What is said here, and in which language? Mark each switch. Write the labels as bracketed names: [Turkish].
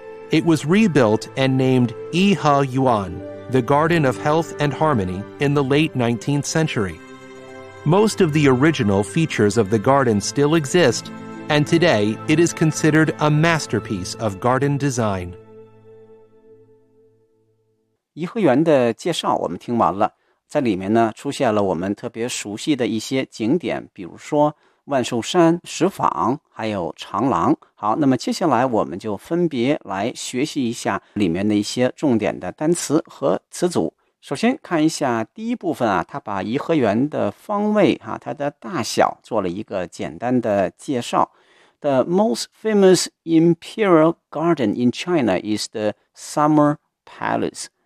[English] It was rebuilt and named Yi He Yuan, the Garden of Health and Harmony, in the late 19th century. Most of the original features of the garden still exist, and today it is considered a masterpiece of garden design. [Chinese] 颐和园的介绍我们听完了，在里面呢出现了我们特别熟悉的一些景点，比如说万寿山、石舫还有长廊。好，那么接下来我们就分别来学习一下里面的一些重点的单词和词组。首先看一下第一部分啊，它把颐和园的方位啊，它的大小做了一个简单的介绍。 [English] The most famous imperial garden in China is the Summer Palace.